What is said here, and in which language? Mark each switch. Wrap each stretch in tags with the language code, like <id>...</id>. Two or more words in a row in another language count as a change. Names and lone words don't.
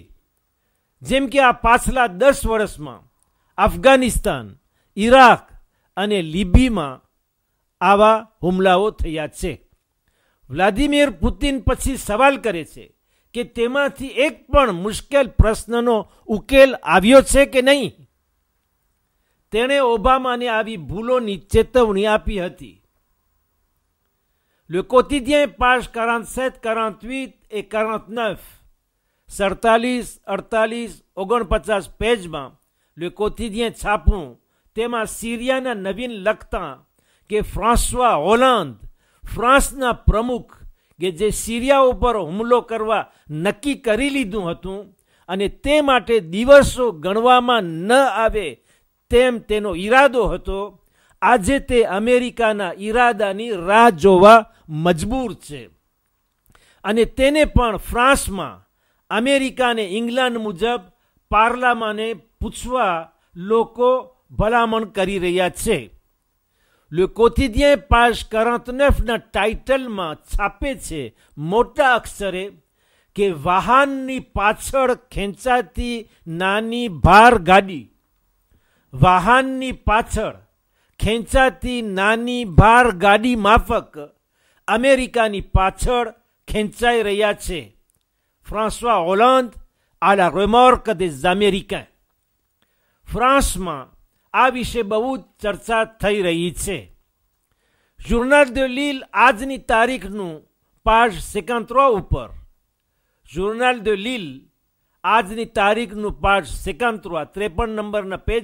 <gu>જેમ કે આ પાછલા 10 વર્ષમાં અફઘાનિસ્તાન, ઇરાક અને લિબીમાં આવા હુમલાઓ થયા છે. વ્લાદિમીર પુતિન પછી સવાલ કરે છે કે તેમાંથી એક પણ મુશ્કેલ પ્રશ્નનો ઉકેલ આવ્યો છે કે નહીં. તેણે ઓબામાને આવી ભૂલોની ચેતવણી આપી હતી.</gu> <fr>Le quotidien, page 47, 48 et 49, 47, 48, 49 પેજમાં Le quotidien</fr> <gu>છાપવું, તેમાં સિરિયાના નવીન લખતા કે ફ્રાન્સવા હોલાન્દ, ફ્રાન્સના પ્રમુખ કે જે સિરિયા ઉપર હુમલો કરવા નક્કી કરી લીધું હતું અને તે માટે દિવસો ગણવામાં ન આવે તેમ તેનો ઈરાદો હતો, આજે તે અમેરિકાના ઈરાદાની રાહ જોવા મજબૂર છે. અને તેને પણ ફ્રાન્સમાં અમેરિકા અને ઇંગ્લેન્ડ મુજબ પાર્લામાને પૂછવા લોકો ભલામણ કરી રહ્યા છે. Le quotidien page 49ના ટાઇટલમાં છાપે છે મોટા અક્ષરે કે વાહનની પાછળ ખેંચાતી નાની ભાર ગાડી, વાહનની પાછળ ખેંચાતી નાની ભાર ગાડી માફક અમેરિકાની પાછળ ખેંચાઈ રહ્યા છે.</gu> <fr>ફ્રાન્સવા હોલાન્દ à la remorque des Américains.</fr> <gu>ફ્રાન્સમાં આ વિશે બહુ ચર્ચા થઈ રહી છે. જોર્નાલ de Lille આજની તારીખનું પાજ 53 ઉપર, જોર્નાલ de Lille આજની તારીખનું પાજ 53 નંબરના પેજ</gu>